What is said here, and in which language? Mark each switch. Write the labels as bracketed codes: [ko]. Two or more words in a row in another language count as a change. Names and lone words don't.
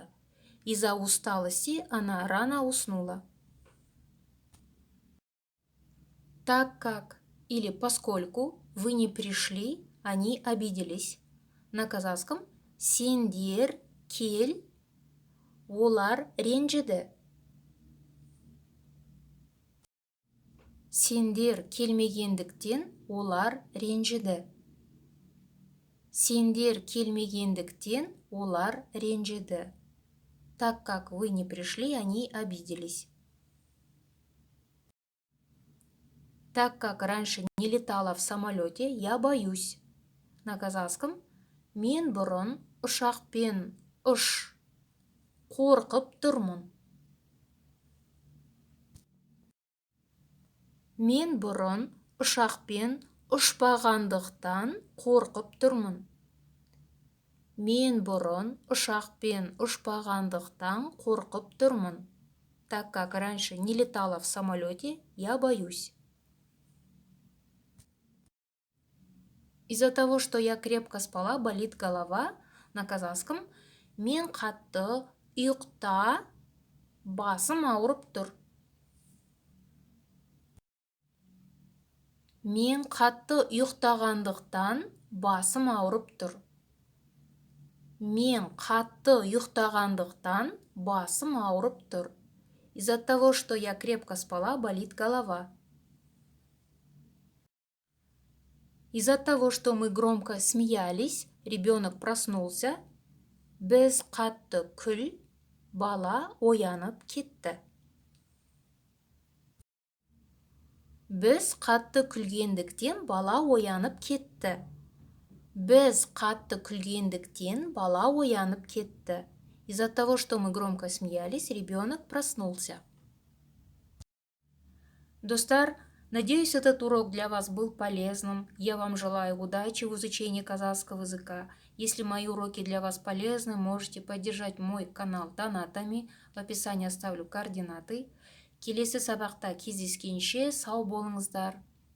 [ru] Из-за усталости она рано уснула. Так как или поскольку вы не пришли, они обиделись. На казахском [kk] сендер кел, олар ренжіді. Сендер келмегендіктен олар ренжіді. Сендер келмегендіктен олар ренжіді. [ru] Так как вы не пришли, они обиделись. Так как раньше не летала в самолете, я боюсь. На казахском [kk] мен бұрын ұшақпен қорқып тұрмын. Мен бұрын ұшақпен ұшпағандықтан қорқып тұрмын. Мен бұрын ұшақпен ұшпағандықтан қорқып тұрмын. [ru] Так как раньше не летала в самолете, я боюсь. Из-за того, что я крепко спала, болит голова. На казахском [kk] мен қатты ұйықта, басым ауырып тұр. Мен қатты ұйықтағандықтан басым ауырып тұр. Мен қатты ұйықтағандықтан басым ауырып тұр. [ru] Из-за того, что я крепко спала, болит голова. Из-за того, что мы громко смеялись, ребенок проснулся. [kk] Біз қатты күл, бала оянып кетті. Біз қатты күлгендіктен бала оянып кетті. Біз қатты күлгендіктен бала оянып кетті. [ru] Из-за того, что мы громко смеялись, ребенок проснулся. Достар, надеюсь, этот урок для вас был полезным. Я вам желаю удачи в изучении казахского языка. Если мои уроки для вас полезны, можете поддержать мой канал донатами. В описании оставлю координаты. [kk] Келесі сабақта кездескенше сау болыңыздар.